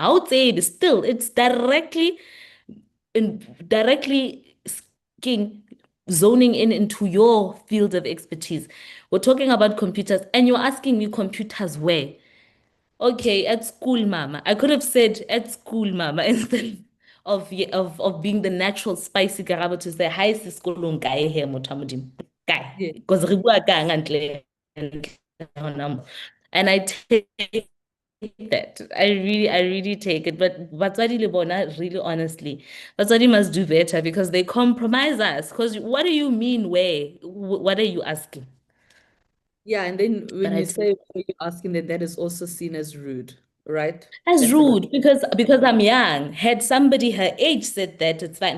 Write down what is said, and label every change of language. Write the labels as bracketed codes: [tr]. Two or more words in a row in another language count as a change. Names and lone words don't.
[en] I would say it's directly zoning in into your field of expertise. We're talking about computers, and you're asking me computers where? Okay, at school, mama. I could have said at school, mama, instead of being the natural spicy Karabo to say, hi, [st] sikolong kae he motho a Modimo. Kae. [en] Yeah. [st] Because re bua ka ntle hona mo. [en] And I take that. I really take it. [st] But batswadi le bona, [en] really honestly, batswadi must do better because they compromise us. Because what do you mean where? What are you asking? Yeah, and then But when I you take say what are you asking, then that is also seen as rude, right? As That's another. rude because I'm young. Had somebody her age said that, it's fine.